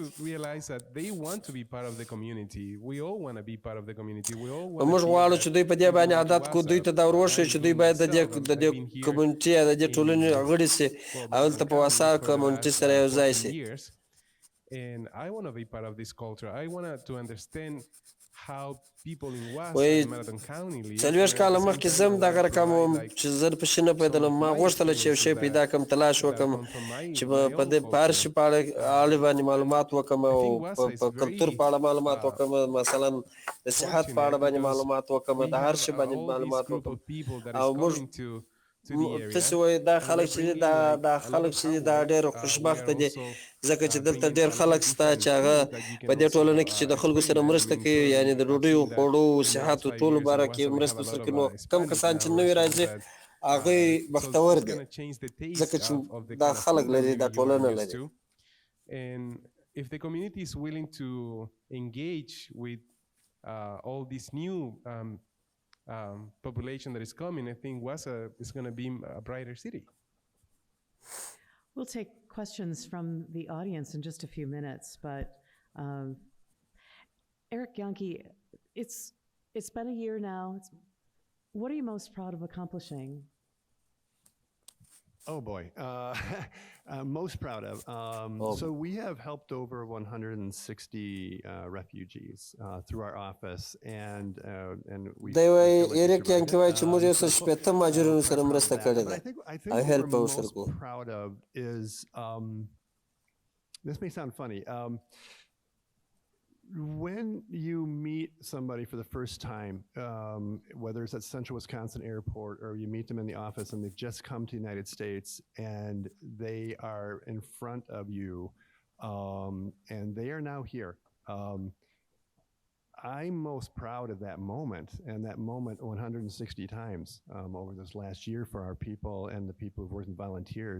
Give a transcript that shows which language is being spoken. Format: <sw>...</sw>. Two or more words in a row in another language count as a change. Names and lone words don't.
<ps>موږ غواړو چې دوی په دې باندې عادت کړو دوی ته دا ور وښیو چې دوی باید د دې کمیونټي یا د دې ټولنې غړي سي او دلته په واسا کمیونټي سره یو ځای سي.</ps> <en>And I want to be part of this culture. I want to understand how people in Wasa and Marathon County live.</en> <ps>څلوېښت کاله مخکې زه هم دغه رقم وم چې زه په شي نه پوهېدلم ما غوښتله چې یو شی پیدا کړم تلاش وکړم چې په دې په هر شي په اړه باندې معلومات وکړم او په کلتور په اړه معلومات وکړم مثلا د صحت په اړه باندې معلومات وکړم د هر شي باندې معلومات وکړم او موږ تاسو وایي دا خلک چې دي دا خلک چې دي دا ډېر خوشبخته دي ځکه چې دلته ډېر خلک شته چې هغه په دې ټولنه کې چې د خلکو سره مرسته کوي یعنې د ډوډیو خوړو صحتو ټولو باره کې مرسته سره کوي نو کم کسان چې نوي راځي هغوی بختور دي ځکه چې دا خلک لري دا ټولنه لري.</ps> <en>And if the community is willing to engage with all these new population that is coming, I think Wasa is going to be a brighter city. We'll take questions from the audience in just a few minutes, but Eric Yankee, it's been a year now. What are you most proud of accomplishing? Oh boy, most proud of. So we have helped over 160 refugees through our office, and we.</en> <ps>دی وایي ایریک یانکي وایي چې موږ یو څه شپېته مهاجرینو سره مرسته کړې ده او هیلپ یې ورسره کوو.</ps> <en>Proud of is this may sound funny. When you meet somebody for the first time, whether it's at Central Wisconsin Airport or you meet them in the office and they've just come to the United States and they are in front of you and they are now here, I'm most proud of that moment, and that moment 160 times over this last year for our people and the people who've worked as volunteers.</en>